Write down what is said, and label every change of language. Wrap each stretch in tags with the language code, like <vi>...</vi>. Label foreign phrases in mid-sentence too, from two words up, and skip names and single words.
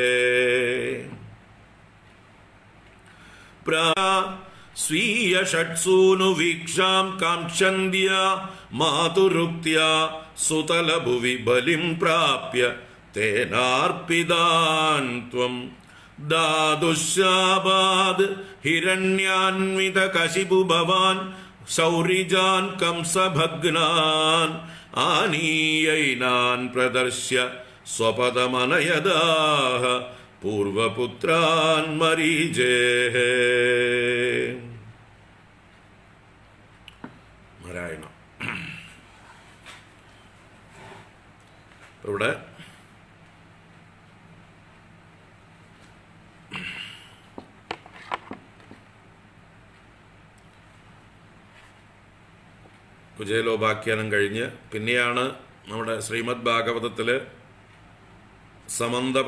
<sa>स्वीय षट्सूनु वीक्षां कांक्षन्द्या मातुरुक्त्या सुतलभुवि बलिं प्राप्य तेनार्पितान् त्वं दादुश्शापाद् हिरण्यान्वितकशिपुभवान् शौरिजान् कंसभग्नान् आनीयैनान् प्रदर्श्य स्वपदमनयदाः पूर्वपुत्रान् मरीजेः.</sa> <ml>നാരായണ. ഇവിടെ കുചേലോപാഖ്യാനം കഴിഞ്ഞ് പിന്നെയാണ് നമ്മുടെ ശ്രീമദ് ഭാഗവതത്തിൽ സമന്ത</ml>